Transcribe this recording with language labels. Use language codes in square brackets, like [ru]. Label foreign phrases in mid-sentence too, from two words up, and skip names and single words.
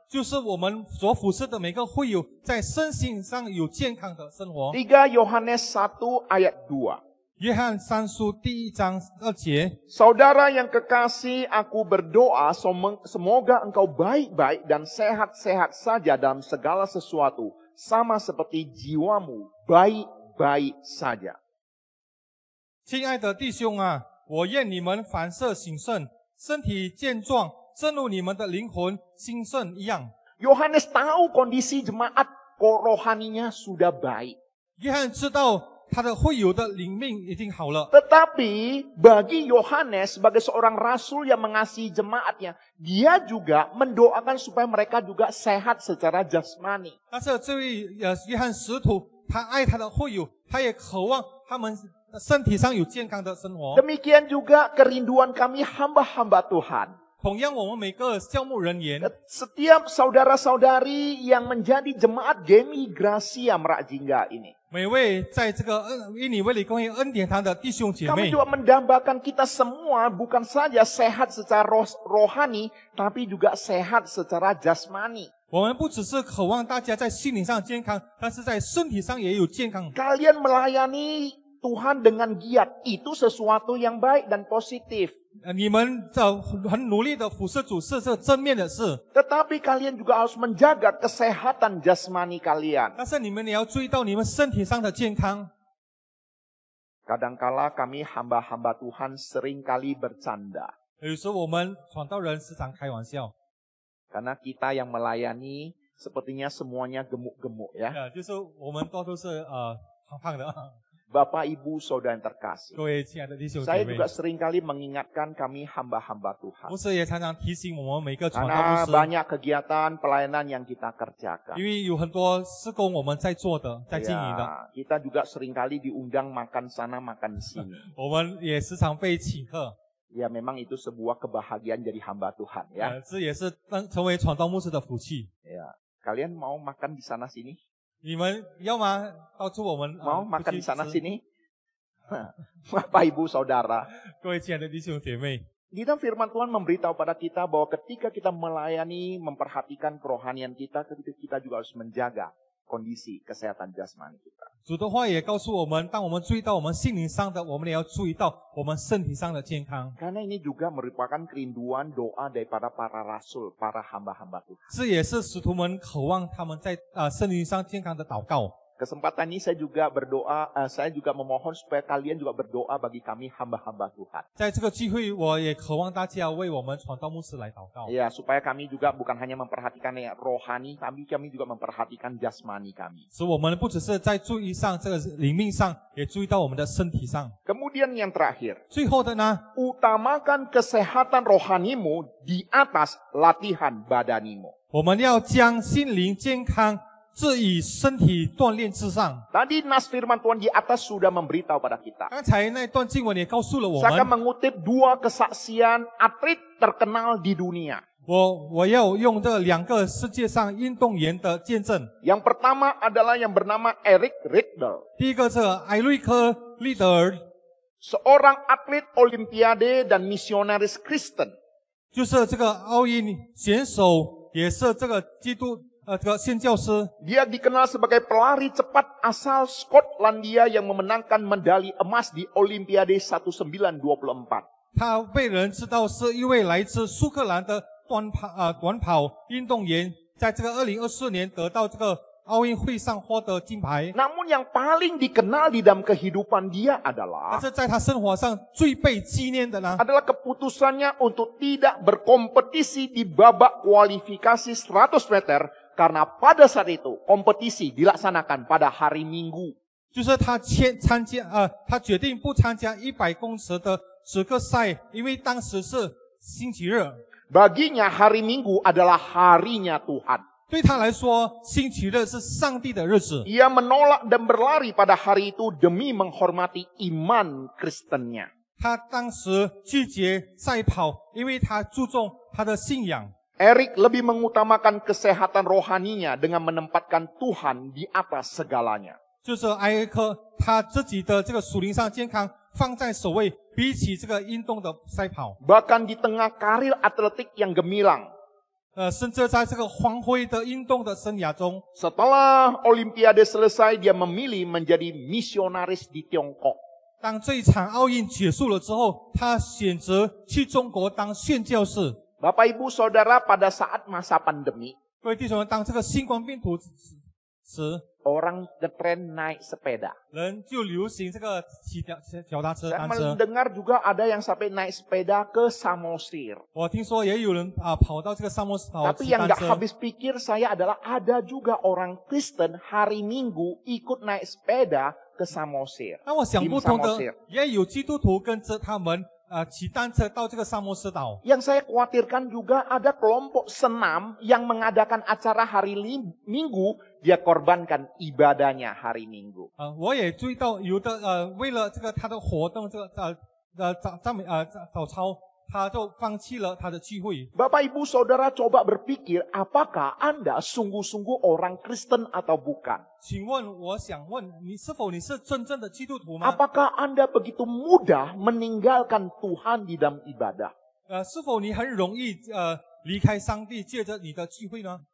[zh] 就是我们所服侍的每个会友在身心上有健康的生活。 [id] 3 Yohanes 1 ayat 2. [zh] 约翰三书第1章2节， [id] Saudara yang kekasih, aku berdoa semoga engkau baik-baik dan sehat-sehat saja dalam segala sesuatu, sama seperti jiwamu baik-baik saja. [zh] 亲爱的弟兄啊，我愿你们凡事兴盛，身体健壮，正如你们的灵魂兴盛一样。 [id] Yohanes tahu kondisi jemaat rohaninya sudah baik. [zh] 约翰知道他的会友的灵命已经好了， [id] Tetapi bagi Yohanes sebagai seorang rasul yang mengasihi jemaatnya, dia juga mendoakan supaya mereka juga sehat secara jasmani. [zh] 但是这位约翰使徒，他爱他的会友，他也渴望他们身体上有健康的生活。 [id] Demikian juga kerinduan kami hamba-hamba Tuhan. [zh] 同样，我们每个教牧人员， [id] Setiap saudara-saudari yang menjadi jemaat Gemi Gracia Merak Jingga ini. [zh] 每位在这个因你卫理公园恩典堂的弟兄姐 [id] Kami [zh] 妹， [id] juga mendambakan kita semua bukan saja sehat secara rohani, tapi juga sehat secara jasmani. [zh] 我们不只是渴望大家在心灵上健康，但是在身体上也有健康。 [id] Kalian melayani Tuhan dengan giat, itu sesuatu yang baik dan positif. [zh] 你们很努力的服侍主是正面的事， [id] Tetapi kalian juga harus menjaga kesehatan jasmani kalian. [zh] 但是你们也要注意到你们身体上的健康。 [id] Kadangkala kami hamba-hamba Tuhan seringkali bercanda. [zh] 有时我们传道人时常开玩笑， [id] Karena kita yang melayani sepertinya semuanya gemuk-gemuk ya. [zh] 就是我们都是胖胖的， [id] Bapak, Ibu, Saudara yang terkasih. [zh] 各位亲爱的弟兄姐 [id] Saya [zh] 妹， [id] juga seringkali mengingatkan kami hamba-hamba Tuhan. [zh] 牧师也常常提醒我们每个传道 [id] Karena [zh] 牧师， [id] banyak kegiatan pelayanan yang kita kerjakan. [zh] 因为有很多事工我们在做的，在经营的， [id] Ya, kita juga seringkali diundang makan sana, makan sini. [zh] 我们也时常被请客， [id] Ya, memang itu sebuah kebahagiaan jadi hamba Tuhan. [zh] Ya, 这也是成为传道牧师的福气。 ya. [id] Kalian mau makan di sana sini? [zh] 你们要吗？到处我们 [id] Mau [zh] 不 [id] makan [zh] 去 [id] di sana [zh] 吃 [id] sini? Bapak, Ibu, Saudara. [zh] 各位亲爱的弟兄姐妹， [id] Di dalam firman Tuhan memberitahu pada kita bahwa ketika kita melayani, memperhatikan kerohanian kita juga harus menjaga kondisi kesehatan jasmani kita. [zh] 主的话也告诉我们，当我们注意到我们心灵上的，我们也要注意到我们身体上的健康。 [id] Karena ini juga merupakan kerinduan doa daripada para rasul, para hamba-hamba Tuhan. [zh] 这也是使徒们渴望他们在身体上健康的祷告。 [id] Kesempatan ini saya juga berdoa, saya juga memohon supaya kalian juga berdoa bagi kami hamba-hamba Tuhan. [zh] 在这个聚会，我也渴望大家为我们传道牧师来祷告。 [id] Ya, supaya kami juga bukan hanya memperhatikan yang rohani, tapi kami juga memperhatikan jasmani kami. [zh] 使我们不只是在注意上这个灵命上，也注意到我们的身体上。 [id] Kemudian yang terakhir, [zh] 最后的呢， [id] utamakan kesehatan rohanimu di atas latihan badanimu. [zh] 我们要将心灵健康置以身体锻炼之上。 [id] Tadi nas firman Tuhan di atas sudah memberitahu pada kita. [zh] 刚才那段经文也告诉了我 [id] Saya akan [zh] 们， [id] mengutip dua kesaksian atlet terkenal di dunia. [zh] 我要用这两个世界上运动员的见证。 [id] Yang pertama adalah yang bernama Eric Riddle. [zh] 第一个是艾瑞克·利德尔， [id] Seorang atlet olimpiade dan misionaris Kristen. [zh] 就是这个奥运选手，也是这个基督这个宣教师。 [id] Dia dikenal sebagai pelari cepat asal Skotlandia yang memenangkan medali emas di Olimpiade 1924. [zh] 他被人知道是一位来自苏格兰的短跑运动员，在这个2024年得到这个奥运会上获得金牌。 [id] Namun yang paling dikenal di dalam kehidupan dia [zh] 但 [id] adalah [zh] 是在他生活上最被纪念的呢， [id] adalah keputusannya untuk tidak berkompetisi di babak kualifikasi 100 meter karena pada saat itu kompetisi dilaksanakan pada hari Minggu. [zh] 就是他他决定不参加100公尺的10个赛，因为当时是星期日。 [id] Baginya hari Minggu adalah harinya Tuhan. [zh] 对他来说，星期日是上帝的日子。 [id] Ia menolak dan berlari pada hari itu demi menghormati iman Kristennya. [zh] 他当时拒绝赛跑，因为他注重他的信仰。 [id] Eric lebih mengutamakan kesehatan rohaninya dengan menempatkan Tuhan di atas segalanya. [zh] 就是艾瑞克他自己的这个属灵上健康放在首位，比起这个运动的赛跑。 [id] Bahkan di tengah karir atletik yang gemilang. [zh] 甚至在这个光辉的运动的生涯中， [id] Setelah Olimpiade selesai, dia memilih menjadi misionaris di Tiongkok. [zh] 当这一场奥运结束了之后，他选择去中国当宣教士。 [id] Bapak Ibu Saudara, pada saat masa pandemi, [zh] 各位弟兄们，当这个新冠病毒时， [id] orang ngetren naik sepeda. [zh] 人就流行这个骑脚踏车、 [id] Saya [zh] 单车。 [id] mendengar juga ada yang sampai naik sepeda ke Samosir. [zh] 我听说也有人跑到这个沙漠跑 [id] Tapi [zh] 骑 [id] yang [zh] 单 [id] gak [zh] 车。 [id] habis pikir saya adalah ada juga orang Kristen hari Minggu ikut naik sepeda ke Samosir. [zh] 那我想不通的 Samosir，也有基督徒跟着他们骑单车到这个萨摩斯岛。 [id] Yang saya khawatirkan juga ada kelompok senam yang mengadakan acara hari Minggu, dia korbankan ibadahnya hari Minggu. [zh] 我也注意到有的为了这个他的活动，这个早操，他就放弃了他的聚会。 [id] Bapak Ibu Saudara coba berpikir, apakah Anda sungguh-sungguh orang Kristen atau bukan? [zh] 请问，我想问你，是否你是真正的基督徒吗？ [id] Apakah Anda begitu mudah meninggalkan Tuhan di dalam ibadah? [zh] 是否你很容易离开上帝，借着你的聚会呢？